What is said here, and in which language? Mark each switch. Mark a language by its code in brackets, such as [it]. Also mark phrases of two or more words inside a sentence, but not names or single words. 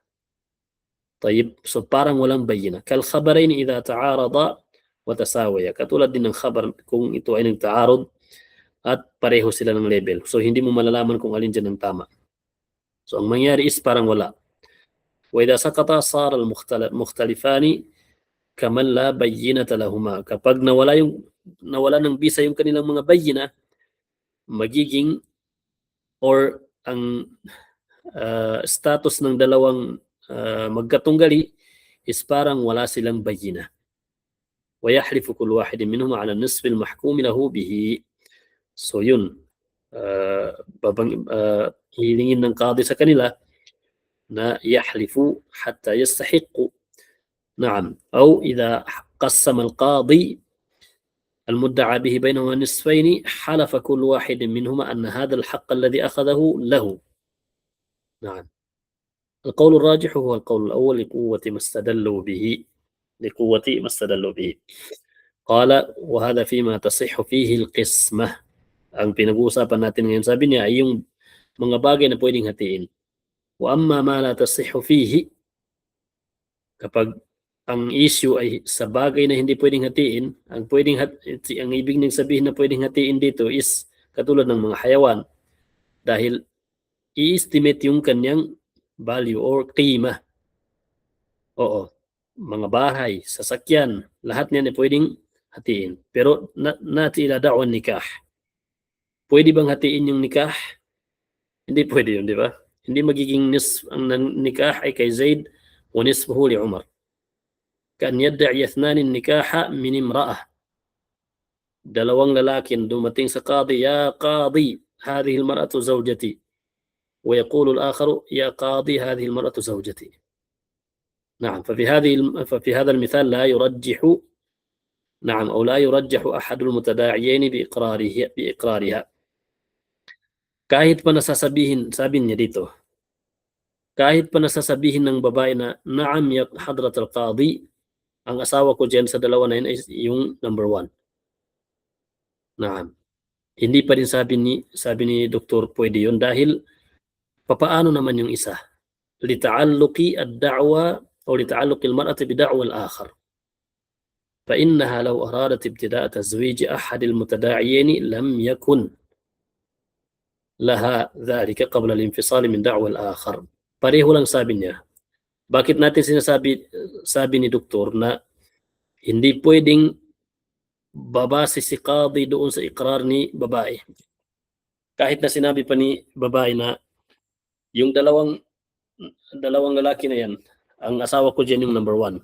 [tl] طيب, so parang walang bayina. [ar] كالخبرين إذا تعارضا وتساويا. [tl] Katulad din ng khabar kung ito ay nagtaarod at pareho sila ng level. So hindi mo malalaman kung alin dyan ang tama. So ang mangyari is parang wala. [ar] وإذا سقطتا صار المختلفان كمن لا بينة لهما. [tl] Kapag nawala ng bisa yung kanilang mga bayina, magiging or ang status ng dalawang magkatunggali is parang wala silang bayina. [ar] ويحلف كل واحد منهم على النصف المحكوم له به. [tl] So yun, hilingin ng qadi sa kanila na [ar] يحلفوا حتى يستحقوا. نعم. أو إذا قسم القاضي المدعى به بينهما نصفين حلف كل واحد منهما أن هذا الحق الذي أخذه له. نعم. القول الراجح هو القول الأول لقوة ما استدلوا به. قال وهذا فيما تصح فيه القسمة. [tl] Ang pinag-uusapan natin ngayon, sabi niya, ay yung mga bagay na pwedeng hatiin. [ar] وأما ما لا تصح فيه, [tl] kapag ang issue ay sa bagay na hindi pwedeng hatiin, ang ibig nang sabihin na pwedeng hatiin dito is katulad ng mga hayawan, dahil i-estimate yung kanyang value or qima. Oo, mga bahay, sasakyan, lahat niyan ay pwedeng hatiin. Pero [ar] نأتي إلى دعوى نكاح. [tl] Pwede bang hatiin yung nikah? Hindi pwede yun, di ba? Hindi magiging ang nikah ay kay Zaid [ar] ونصفه لعمر. كأن يدعي اثنان نكاح من امرأة. [tl] Dalawang lalaki dumating sa qadi, [ar] يا قاضي, هذه المرأة زوجتي. ويقول الآخر يا قاضي هذه المرأة زوجتي. نعم. ففي هذا المثال لا يرجح أحد المتداعيين بإقرارها. [tl] Kahit pa nasasabihin, sabi niya dito, kahit pa nasasabihin ng babae na [ar] نعم يا حضرة القاضي, [tl] ang asawa ko dyan sa dalawa na yun ay yung number 1. [ar] Na'am. [tl] Hindi pa rin sabi ni doktor pwede yun dahil papaano naman yung isa? [ar] لتعلق الدعوة أو لتعلق المرأة بدعوى الآخر. فإنها لو أرادت ابتداء تزويج أحد المتداعيين لم يكن لها ذلك قبل الانفصال من دعوى الآخر. [tl] Pareho lang sabi niya. Bakit natin sabi ni doktor na hindi pwedeng babase si qadi doon sa ikrar ni babae? Kahit na sinabi pa ni babae na yung dalawang lalaki na yan, ang asawa ko dyan yung number 1.